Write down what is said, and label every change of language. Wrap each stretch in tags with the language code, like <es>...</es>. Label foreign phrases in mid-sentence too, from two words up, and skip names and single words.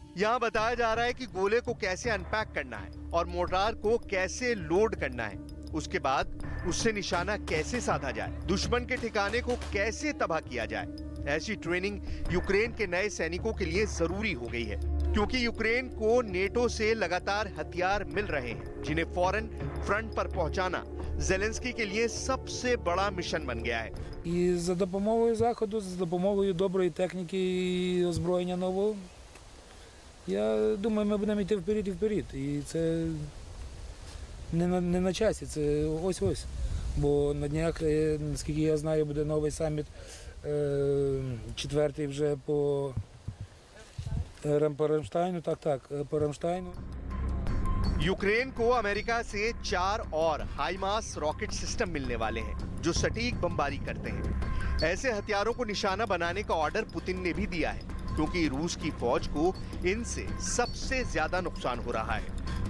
<hi>यहाँ बताया जा रहा है कि गोले को कैसे अनपैक करना है और मोर्टार को कैसे लोड करना है, उसके बाद उससे निशाना कैसे साधा जाए, दुश्मन के ठिकाने को कैसे तबाह किया जाए। ऐसी ट्रेनिंग यूक्रेन के नए सैनिकों के लिए जरूरी हो गई है, क्योंकि यूक्रेन को नेटो से लगातार हथियार मिल रहे हैं, जिन्हें फौरन फ्रंट पर पहुंचाना ज़ेलेंस्की के लिए सबसे बड़ा मिशन बन गया है।</hi> <uk>І за допомогою Заходу, за допомогою доброї техніки і озброєння нового, я думаю, ми будемо йти вперед і вперед. І це не на часі, це ось-ось. Бо на днях, наскільки я знаю, буде новий саміт, 4-й вже по Рамштайну, по Рамштайну.</uk> <hi>यूक्रेन को अमेरिका से 4 और हाइमार्स रॉकेट सिस्टम मिलने वाले हैं, जो सटीक बमबारी करते हैं। ऐसे हथियारों को निशाना बनाने का ऑर्डर पुतिन ने भी दिया है, क्योंकि रूस की फौज को इनसे सबसे ज्यादा नुकसान हो रहा है।</hi>